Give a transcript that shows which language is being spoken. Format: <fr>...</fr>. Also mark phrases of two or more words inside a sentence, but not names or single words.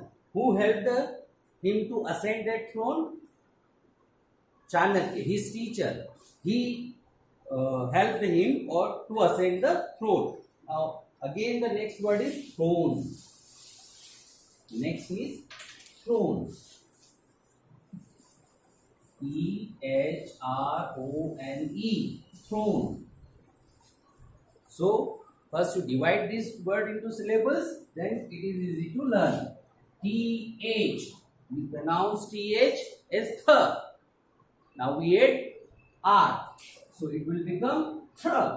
<en>Who helped him to ascend that throne? Chanakya, his teacher. He helped him or to ascend the throne. Now again the next word is throne. Next is throne. E-H-R-O-N-E. Throne. So first you divide this word into syllables, then it is easy to learn. T-H. We pronounce T-H as th. Now we add R. So it will become thr.</en>